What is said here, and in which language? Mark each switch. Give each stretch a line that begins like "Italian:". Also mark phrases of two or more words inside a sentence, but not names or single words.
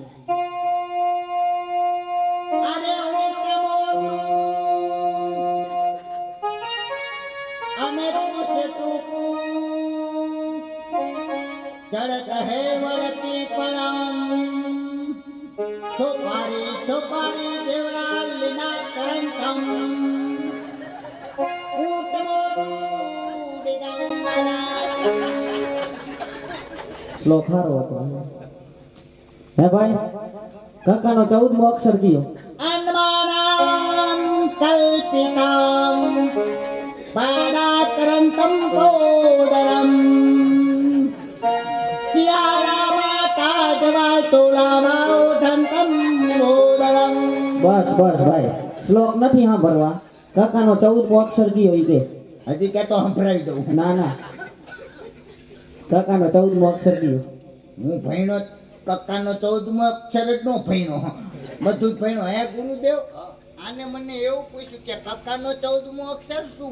Gujarati: અરે ઉઠે મોરું અને પૂછે ટૂંકું ચડત હે વળતી પળમ સોપારી દેવડા લીના કરંતમ ઊંટ મોરું દિગંબરા શ્લોક સારો હતો હે ભાઈ કાકાનો 14મો અક્ષર કયો अन्मानां कल्पितां पाडाकरन्तं कोदरम् सियाळामा ताडवा तोलामा ओठन्तं मोदरम् બસ ભાઈ શ્લોક નથી સાંભળવા કાકાનો 14મો અક્ષર કયો ઈ કે હજી કે તો સંભળાવી દઉં ના કાકાનો 14મો અક્ષર કયો હું ભણ્યો કક્કાનો 14મો અક્ષર જ નો ભણ્યો બધું જ ભણ્યો હે ગુરુદેવ આને મને એવું પૂછ્યું કે કક્કાનો 14મો અક્ષર શું